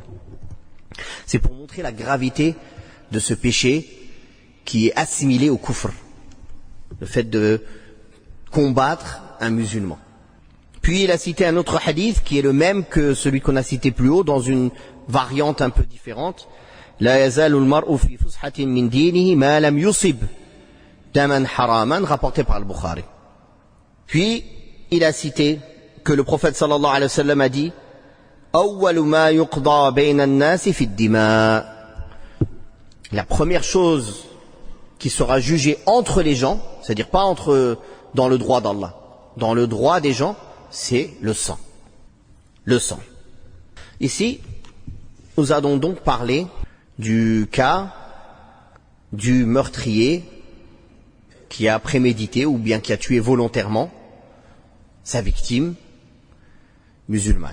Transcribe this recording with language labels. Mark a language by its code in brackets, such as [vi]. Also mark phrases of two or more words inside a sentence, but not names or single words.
[fr] C'est pour montrer la gravité de ce péché qui est assimilé au kufr, le fait de combattre un musulman. Puis il a cité un autre hadith qui est le même que celui qu'on a cité plus haut dans une variante un peu différente. [ar] لا يزال المرء في فسحة من دينه ما لم يصب دما حراما, [fr] rapporté par le Bukhari. Puis il a cité que le prophète [ar] صلى الله عليه وسلم [fr] a dit [ar] أول ما يقضى بين الناس في الدماء. [fr] La première chose qui sera jugée entre les gens, c'est-à-dire pas dans le droit d'Allah, dans le droit des gens, c'est le sang. Le sang. Ici, nous allons donc parler du cas du meurtrier qui a prémédité ou bien qui a tué volontairement sa victime musulmane.